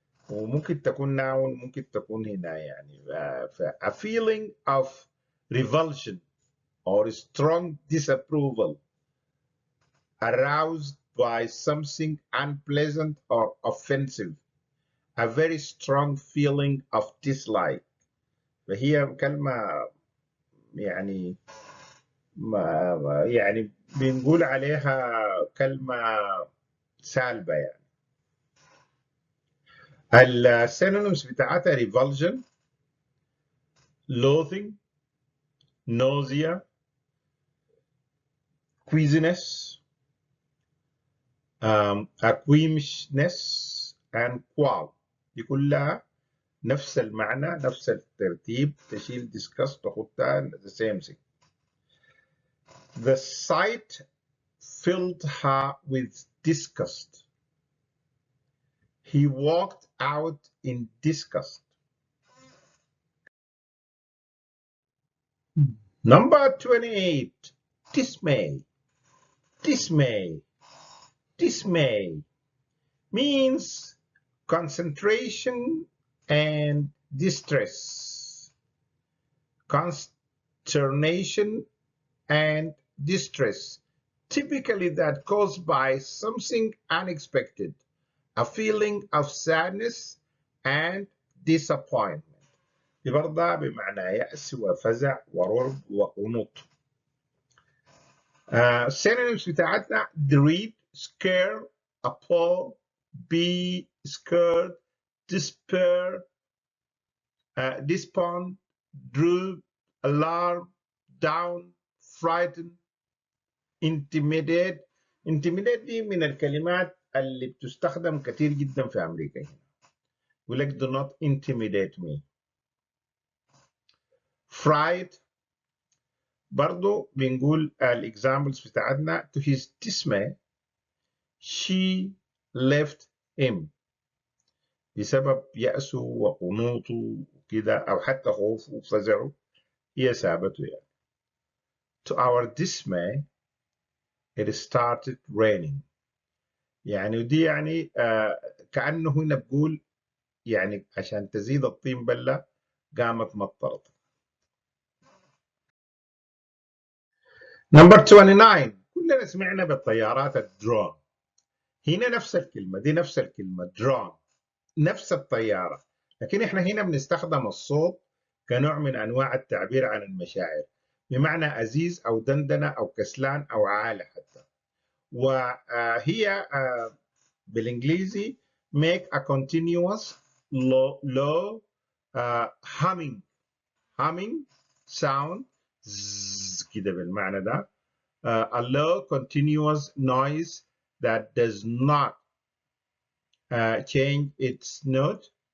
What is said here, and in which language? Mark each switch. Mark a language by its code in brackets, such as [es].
[ar] وممكن تكون [en] noun [ar] ممكن تكون هنا يعني [en] a feeling of revulsion or strong disapproval aroused by something unpleasant or offensive, a very strong feeling of dislike. [ar] فهي كلمة يعني يعني بنقول عليها كلمة سالبة يعني. السينونيمز بتاعتها [en] revulsion, loathing, nausea, queasiness, squeamishness and qual. [ar] دي كلها نفس المعنى نفس الترتيب، تشيل disgust تحطها [en] the same thing. The sight filled her with disgust. He walked out in disgust. Number 28, dismay. Dismay means concentration and distress, consternation and distress, typically that caused by something unexpected, a feeling of sadness and disappointment. [ar] برضه بمعنى يأس وفزع ورعب وقنوط. [en] synonyms بتاعتنا dread, scare, appall, be scared, despair, despond, droop, alarm, down, frightened. [ar] intimidate دي من الكلمات اللي بتستخدم كتير جدا في أمريكا هنا. يقول لك [en] do not intimidate me. [ar] fright برضو بنقول الاكزامبلز بتاعتنا [en] to his dismay she left him [ar] بسبب يأسه وقنوطه وكده أو حتى خوفه وفزعه هي سابته يعني. [en] To our dismay it started raining. [ar] يعني ودي يعني كأنه هنا بقول يعني عشان تزيد الطين بلة قامت مطرت. نمبر 29 كلنا سمعنا بالطيارات الدرون. هنا نفس الكلمة دي نفس الكلمة درون نفس الطيارة، لكن احنا هنا بنستخدم الصوت كنوع من انواع التعبير عن المشاعر بمعنى أزيز أو دندنة أو كسلان أو عالة حتى. وهي بالإنجليزي [en] make a continuous low humming sound [ar] كده بالمعنى ده. [en] A low continuous noise that does not change its note.